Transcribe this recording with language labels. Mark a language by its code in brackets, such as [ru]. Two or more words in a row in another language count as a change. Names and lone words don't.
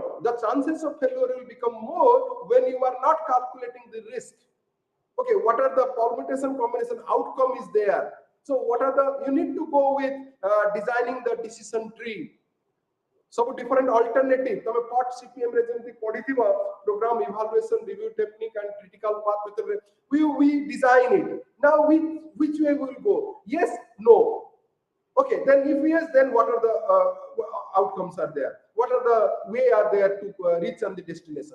[en] The chances of failure will become more when you are not calculating the risk. Okay, what are the permutation combination outcome is there? So what are the, you need to go with designing the decision tree. So different alternative. [or] ତମେ POT CPM ରେ ଯେମିତି ପଢ଼ିଥିବା [en] program evaluation review technique and critical path method, we design it. Now which way we will go? Yes, no. Okay, then if yes, then what are the outcomes are there? What are the way are there to reach on the destination?